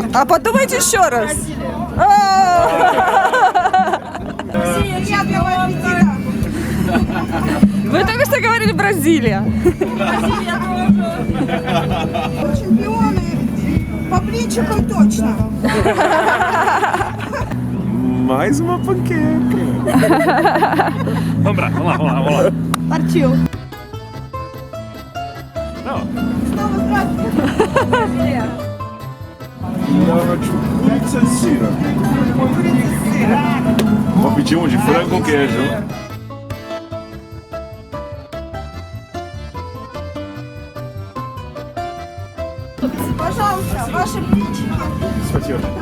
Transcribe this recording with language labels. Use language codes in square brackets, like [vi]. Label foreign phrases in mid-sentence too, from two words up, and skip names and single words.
[ru] А подумайте еще раз. Россия, приятного аппетита. или Бразилия? Чемпионы по плечикам точно. [pt] Mais uma panqueca. Vamos lá. Partiu. Não. [ru] Снова здравствуйте. [pt] Pizza de cira. Vou pedir um de frango com queijo. [ru] Пожалуйста, ваши блинчики. Спасибо.